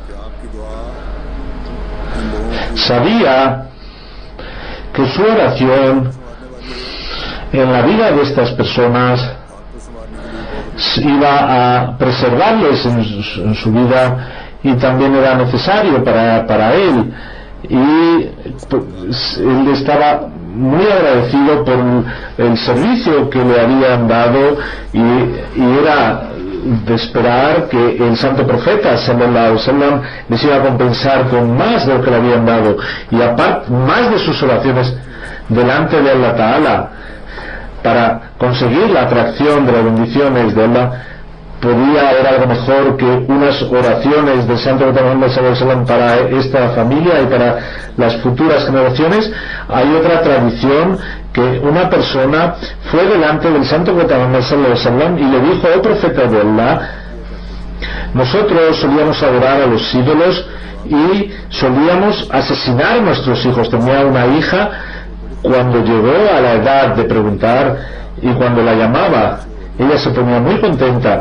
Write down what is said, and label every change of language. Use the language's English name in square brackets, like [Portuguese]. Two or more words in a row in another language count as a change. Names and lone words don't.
[Spanish] Sabía que su oración en la vida de estas personas iba a preservarles en su vida, y también era necesario para él, y él estaba muy agradecido por el servicio que le habían dado, y era de esperar que el santo profeta [Arabic] صلى الله عليه وسلم [Spanish] les iba a compensar con más de lo que le habían dado, y aparte más de sus oraciones delante de Allah Ta'ala para conseguir la atracción de las bendiciones de Allah. Podía haber algo mejor que unas oraciones del santo profeta Muhammad [Arabic] صلى الله عليه وسلم [Spanish] para esta familia y para las futuras generaciones. Hay otra tradición que una persona fue delante del santo profeta Muhammad [Arabic] صلى الله عليه وسلم [Spanish] y le dijo: oh profeta de Allah, nosotros solíamos adorar a los ídolos y solíamos asesinar a nuestros hijos. Tenía una hija, cuando llegó a la edad de preguntar y cuando la llamaba, ella se ponía muy contenta.